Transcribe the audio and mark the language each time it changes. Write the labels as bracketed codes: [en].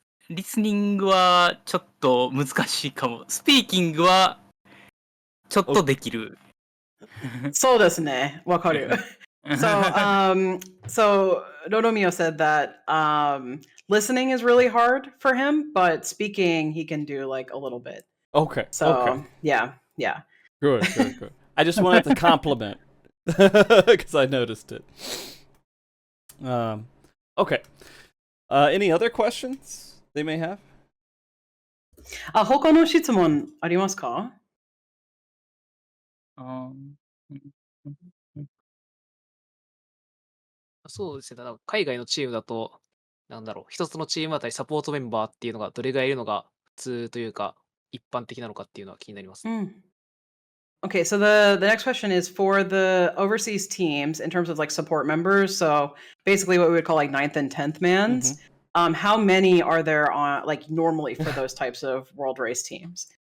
[ja] リスニングはちょっと難しいかも。スピーキングはちょっとできる。そうですね。わかる。 [en] So Romeo said that listening is really hard for him, but speaking he can do like a little bit. Okay. So okay. yeah. Good. I just wanted to compliment because I noticed it. Okay. Any other questions they may have? [ja] 他の質問ありますか？そうですね。だから海外のチームだと、なんだろう、一つのチームあたりサポートメンバーっていうのがどれぐらいいるのが普通というか、一般的なのかっていうのは気になります。 [en] Okay, so the next question is for the overseas teams in terms of like support members. So basically what we would call like 9th and 10th mans. How many are there on like normally for those types of world race teams?